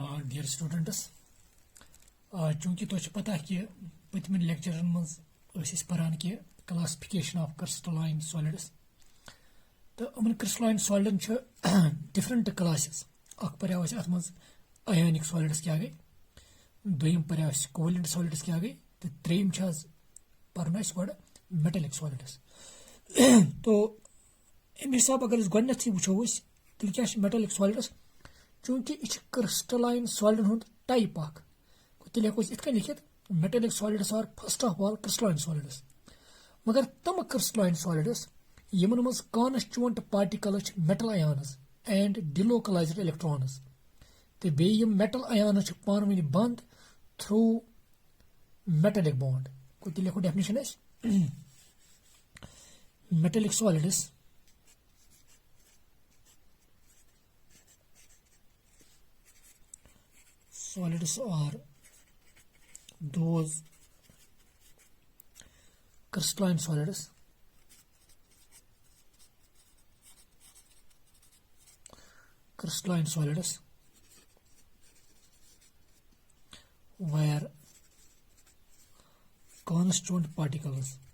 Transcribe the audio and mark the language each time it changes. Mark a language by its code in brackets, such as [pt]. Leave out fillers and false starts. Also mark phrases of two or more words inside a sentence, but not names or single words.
[en] Dear students, [ks] चूंकि तुझे पता कि पतम लेक्चरन मज पान कि [en] classification of crystalline solids [ks] तो अमन क्रिस्टलाइन सॉलिडन [en] different classes [ks] पर्याव अत मज [en] ionic solids [ks] क्या गई दोम पर्याव [en] covalent solids [ks] क्या गई तो त्रेम पर्न गो [en] metallic solids [ks] तो अम हिसाब अगर गोथ वो तेल क्या [en] metallic solids [ks] चूंकि यह क्रिस्टलाइन सॉलिडन हुंद टाइप तेल हेको इत लिखित [en] metallic solids are first of all crystalline solids [ks] मगर तम [en] crystalline solids [ks] यमन मज [en] constituent particles metal ions and delocalized electrons [ks] तो बे [en] metal ions [ks] पान वन बंद [en] through metallic bond [ks] को तेल हेको डेफिनेशन [en] metallic solids are those crystalline solids where constituent particles